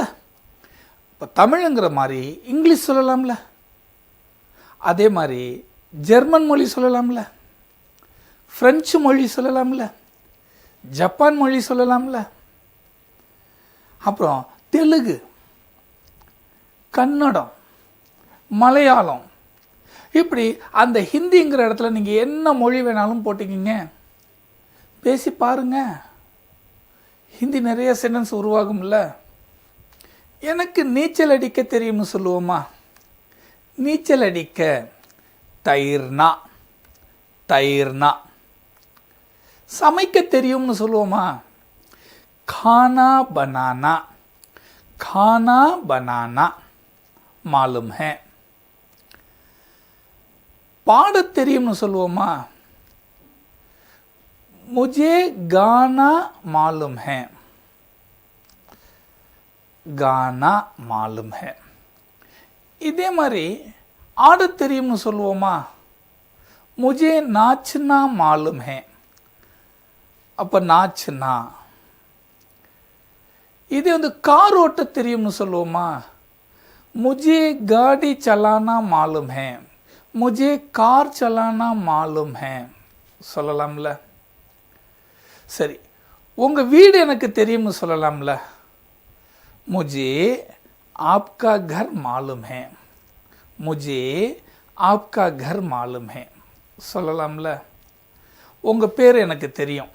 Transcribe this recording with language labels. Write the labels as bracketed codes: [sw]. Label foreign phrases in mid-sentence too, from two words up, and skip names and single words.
[ta] இப்போ தமிழுங்கிற மாதிரி இங்கிலீஷ் சொல்லலாம்ல, அதே மாதிரி ஜெர்மன் மொழி சொல்லலாம்ல, ஃப்ரெஞ்சு மொழி சொல்லலாம்ல, ஜப்பான் மொழி சொல்லலாம்ல, அப்புறம் தெலுங்கு, கன்னடம், மலையாளம், இப்படி அந்த ஹிந்திங்கிற இடத்துல நீங்கள் என்ன மொழி வேணாலும் போட்டிக்கிங்க, பேசி பாருங்க, ஹிந்தி நிறைய சென்டென்ஸ் உருவாகும்ல. எனக்கு நீச்சல் அடிக்க தெரியும்னு சொல்லுவோமா? நீச்சல் அடிக்க தயிர்னா, தயிர்னா. சமைக்க தெரியும்னு சொல்லுவோமா? [hi] खाना बनाना, खाना बनाना मालूम है. [ta] பாடத் தெரியும்னு சொல்லுவோமா? [hi] मुझे गाना मालूम है, गाना मालूम है. [ta] இதே மாதிரி ஆடத் தெரியும்னு சொல்லுவோமா? [hi] मुझे नाचना मालूम है. [ta] அப்போ நாச்சுனா. இதே கார் ஓட்ட தெரியும்னு சொல்லுவோமா? [hi] मुझे गाड़ी चलाना मालूम है, मुझे कार चलाना मालूम है சொல்லலாம்ல. [ta] சரி, உங்கள் வீடு எனக்கு தெரியும்னு சொல்லலாம்ல. [hi] मुझे आपका घर मालूम है, मुझे आपका घर मालूम है [ta] சொல்லலாம்ல. உங்கள் பேர் எனக்கு தெரியும்.